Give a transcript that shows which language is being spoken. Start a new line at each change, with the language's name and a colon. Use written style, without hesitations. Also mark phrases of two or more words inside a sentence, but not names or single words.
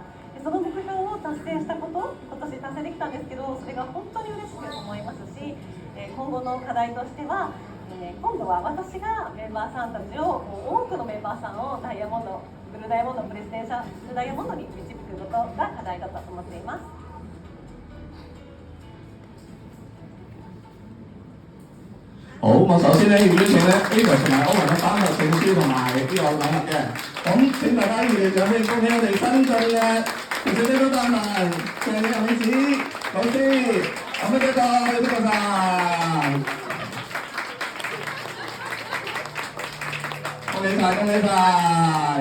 Japanese: その目標を達成したこと、今年達成できたんですけど、それが本当に嬉しく思いますし、今後の課題としては、今度は私がメンバーさんたちを、多くのメンバーさんをダイヤモンド、ブルーダイヤモンド、プレジデンシャルダイヤモンドに導くことが課題だと思っています。
Cantonese: 好，我首先咧要邀請咧 Ava 同埋 Owen 咧頒發證書同埋呢個禮物嘅。咁請大家熱烈掌聲恭喜我哋新進嘅其實呢都單文鄭麗美子老師，咁呢個晒，恭喜晒，恭喜晒！